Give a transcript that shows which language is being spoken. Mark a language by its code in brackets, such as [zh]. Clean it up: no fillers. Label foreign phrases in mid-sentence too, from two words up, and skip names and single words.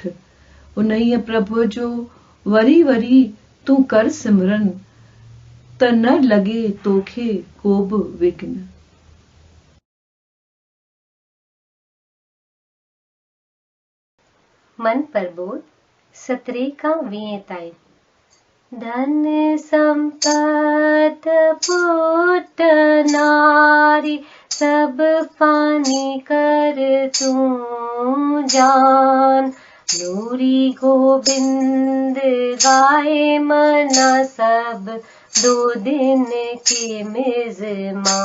[sd] उन्हीअ प्रभुअ जो वरी वरी तूं कर सिमरन, त न लगे तोखे को बि विघ्न। मन प्रबोध 17 खां 20 ताईं। धन संपत पुट नारी, सब पानी कर तू जान। नूरी गोबिंद गाए मना, सब 2 दिन के मेजमान।